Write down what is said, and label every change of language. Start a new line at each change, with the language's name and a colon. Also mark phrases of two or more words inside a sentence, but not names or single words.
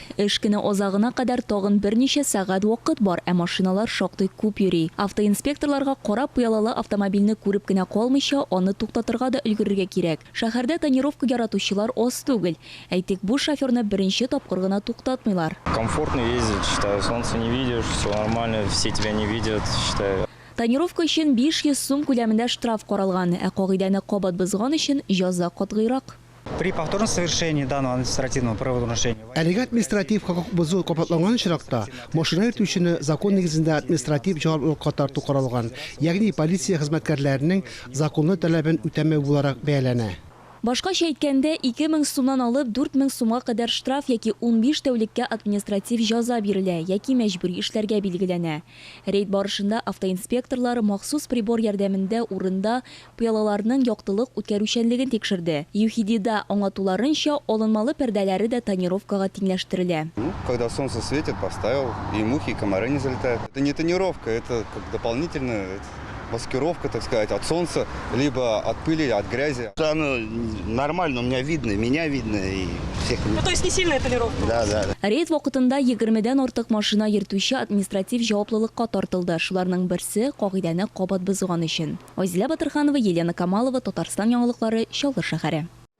Tatar: Эш көне озагына кадәр тагын берничә сәгать вакыт бар, ә машиналар шактый күп йөри. Автоинспекторларга карап пыялалы автомобильне күреп кенә калмыйча, аны туктатырга да өлгерергә кирәк. Шәһәрдә тонировка яратучылар аз түгел. Әйтик, бу шоферны беренче тапкыр гына туктатмыйлар.
Russian: Комфортно ездить, считаю. Солнце не видишь, все нормально, все тебя не видят, считаю.
Tatar: Тонировка өчен 500 сум күләмендә штраф каралган, ә кагыйдәне кабат бозган өчен җәза катгыйрак.
Russian: При повторном совершении данного административного правонарушения.
Tatar: Әлеге административ хокук бозу кабатланган очракта машина йөртүчене закон нигезендә административ җаваплылыкка тарту каралган, ягъни полиция хезмәткәрләренең законлы таләбен үтәмәү буларак бәяләнә. Башкача әйткәндә, 2000 сумнан алып 4000 сумга кадәр штраф яки 15 тәүлеккә административ җәза бирелә яки мәҗбүри эшләргә билгеләнә. Рейд барышында автоинспекторлары махсус прибор ярдәмендә урында пыялаларның яктылык үткәрүчәнлеген тикшерде. ЮХИДИда аңлатуларынча, алынмалы пәрдәләре дә тонировкага тиңләштерелә.
Russian: Когда солнце светит, поставил, и мухи, и комары не залетают. Это не тонировка, это как дополнительная маскировка, так сказать, от солнца, либо от пыли, от грязи. Оно нормально, у меня видно и всех. Ну, то есть не сильная тонировка? Да.
Tatar: Рейд вакытында 20дән артык машина йөртүче административ җаваплылыкка тартылды. Шуларның берсе кагыйдәне кабат бозган өчен. Азилә Батырханова, Елена Камалова, Татарстан яңалыклары, Чаллы шәһәре.